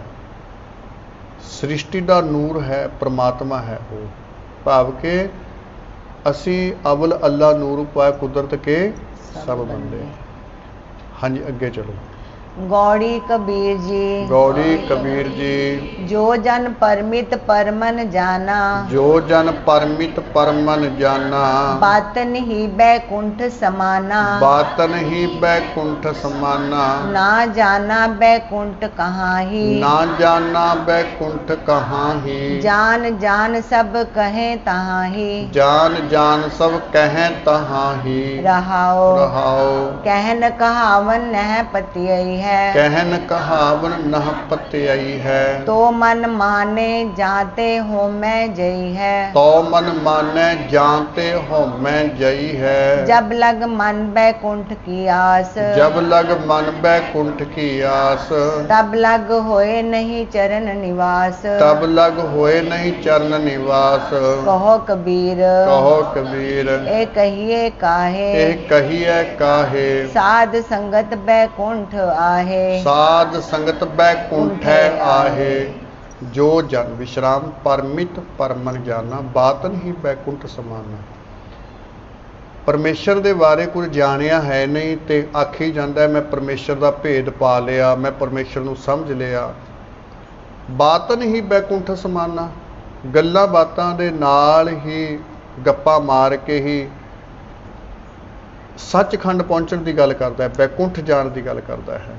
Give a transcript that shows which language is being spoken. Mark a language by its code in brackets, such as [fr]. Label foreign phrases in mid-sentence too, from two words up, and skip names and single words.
[pa] ਸ੍ਰਿਸ਼ਟੀ ਦਾ ਨੂਰ ਹੈ, ਪ੍ਰਮਾਤਮਾ ਹੈ ਉਹ। ਭਾਵ ਕਿ ਅਸੀਂ ਅਵਲ ਅੱਲਾ ਨੂਰ ਪਾਇਆ ਕੁਦਰਤ ਕੇ ਸਭ ਬੰਦੇ। ਹਾਂਜੀ ਅੱਗੇ ਚਲੋ। [hi] गौड़ी कबीर जी। गौड़ी कबीर जी। जो जन परमित परमन जाना, जो जन परमित परमन जाना, बातन ही बैकुंठ समाना, बातन ही बैकुंठ समाना, ना जाना बैकुंठ कहाँ ही, ना जाना बैकुंठ कहाँ ही, जान जान सब कहें तहाँ ही, जान जान सब कहें तहाँ ही, रहाओ रहाओ। कहन कहावन नह पतियई है, कहन कहावन नह पतियई है, तो मन माने जाते हो मैं जई है, तो मन माने जानते हो मैं जई है, जब लग मन बैकुंठ की आस, जब लग मन बैकुंठ की आस, तब लग होए नहीं चरण निवास, तब लग होए नहीं चरण निवास। कहो कबीर, कहो कबीर, ए कहिए काहे, ए कहिए काहे, साध संगत बैकुंठ आहे, साध संगत बैकुंठ आहे। जो जन विश्राम परमित परमन जाना, बातन ही बैकुंठ समाना। [pa] परमेश्वर ਦੇ ਬਾਰੇ ਕੁਝ ਜਾਣਿਆ ਹੈ ਨਹੀਂ ਤੇ ਆਖੀ ਜਾਂਦਾ ਮੈਂ ਪਰਮੇਸ਼ਰ ਦਾ ਭੇਦ ਪਾ ਲਿਆ, ਮੈਂ ਪਰਮੇਸ਼ਰ ਨੂੰ ਸਮਝ ਲਿਆ। ਬਾਤਨ ਹੀ ਬੈਕੁੰਠ ਸਮਾਨਾ, ਗੱਲਾਂ ਬਾਤਾਂ ਦੇ ਨਾਲ ਹੀ ਗੱਪਾਂ ਮਾਰ ਕੇ ਹੀ ਸੱਚਖੰਡ ਪਹੁੰਚਣ ਦੀ ਗੱਲ ਕਰਦਾ ਹੈ, ਬੈਕੁੰਠ ਜਾਣ ਦੀ ਗੱਲ ਕਰਦਾ ਹੈ।